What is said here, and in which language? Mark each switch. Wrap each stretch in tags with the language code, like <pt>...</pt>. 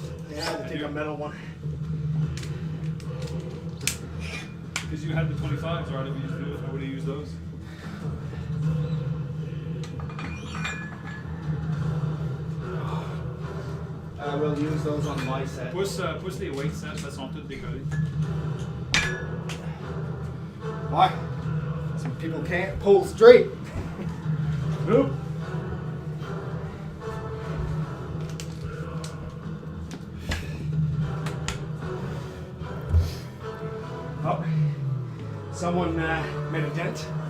<en>Yeah, I had to take a metal one. Because you had the 25s, or how would you use those? I will use those on my set.</en> <fr>Pousse les weight sets, elles sont toutes décollées.</fr> <en>Why? Some people can't pull straight. Nope. Oh, someone made a dent.</en>